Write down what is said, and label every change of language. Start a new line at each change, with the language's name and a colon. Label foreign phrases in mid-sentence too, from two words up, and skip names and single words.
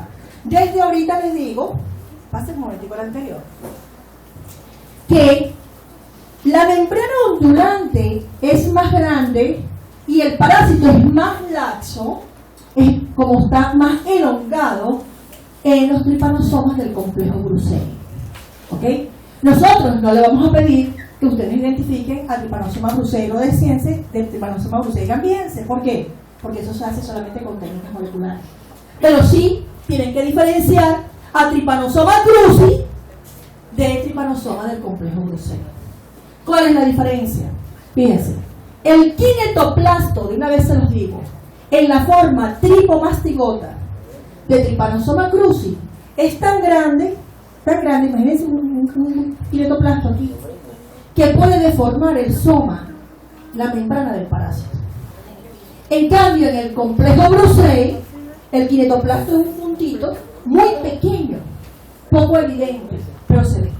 Spanish: Desde ahorita les digo, pase un momentico al anterior, que la membrana ondulante es más grande y el parásito es más laxo, es como está más elongado en los tripanosomas del complejo brucei. ¿Ok? Nosotros no le vamos a pedir que ustedes identifiquen al Trypanosoma brucei del Trypanosoma brucei gambiense. ¿Por qué? Porque eso se hace solamente con técnicas moleculares. Pero sí tienen que diferenciar a Trypanosoma cruzi de Trypanosoma del complejo brucei. ¿Cuál es la diferencia? Fíjense, el kinetoplasto, de una vez se los digo, en la forma tripomastigota de Trypanosoma cruzi es tan grande, imagínense un kinetoplasto aquí, que puede deformar el soma, la membrana del parásito. En cambio, en el complejo brucei, el kinetoplasto es un puntito muy pequeño, poco evidente, pero se ve.